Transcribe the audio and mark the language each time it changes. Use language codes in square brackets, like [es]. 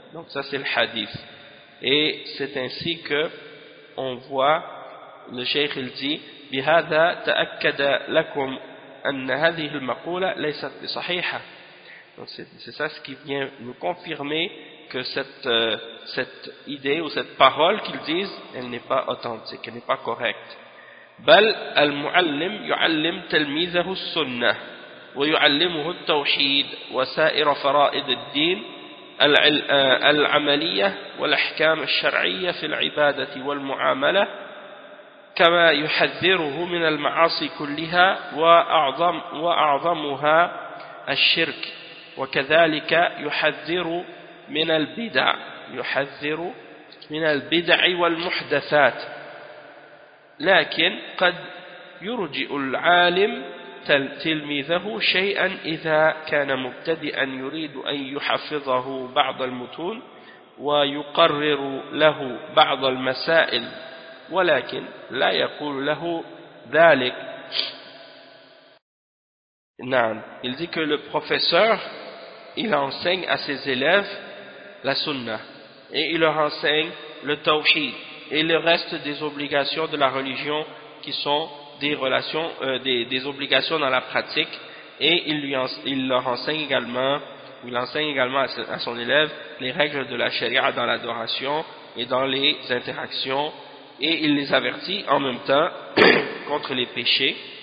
[fr] Donc ça c'est le hadith, et c'est ainsi que on voit le cheikh il dit [ar] بهذا تأكد لكم أن هذه المقولة ليست صحيحة. [fr] Donc c'est ça ce qui vient nous confirmer que cette idée ou cette parole qu'ils disent, elle n'est pas authentique, elle n'est pas correcte. [ar] بل المعلم يعلم تلميذه السنة ويعلمه التوحيد وسائر فرائض الدين العملية والأحكام الشرعية في العبادة والمعاملة كما يحذره من المعاصي كلها وأعظمها الشرك وكذلك يحذر من البدع والمحدثات لكن قد يرجئ العالم تلميذه شيئا إذا كان مبتدئا يريد أن يحفظه بعض المتون ويقرر له بعض المسائل ولكن لا يقول له ذلك. نعم. [fr] Il dit que le professeur, il enseigne à ses élèves la sunna, et il leur enseigne le tawhid et le reste des obligations de la religion qui sont des relations, des obligations dans la pratique, et il enseigne également à son élève les règles de la sharia dans l'adoration et dans les interactions, et il les avertit en même temps contre les péchés,